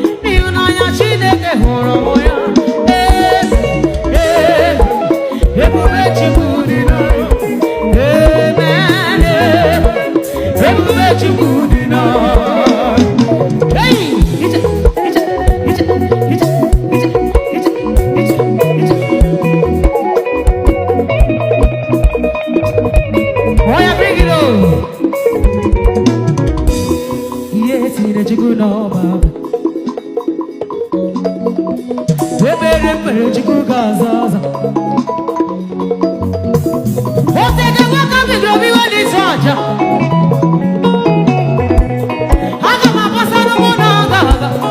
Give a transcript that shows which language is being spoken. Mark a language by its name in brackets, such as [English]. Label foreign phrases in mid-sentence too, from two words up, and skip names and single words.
[Igbo] Ịhụnanya Chineke hụrụ m ya. Ee, ee, ebube Chukwu dị n'ọrụ. Amen. Ee. Ebube Chukwu dị na. Hey! Ije, ije, ije, ije, ije, ije, ije, ije. [English] Oh, yeah, bring it on. Yes, [Igbo] ire Chukwu n'ọba. Ebere mere Chukwu ga-aza aza. O tego nwoke bidoro biwe n'isi ọja. Aga m agbasara mụ na aga aga.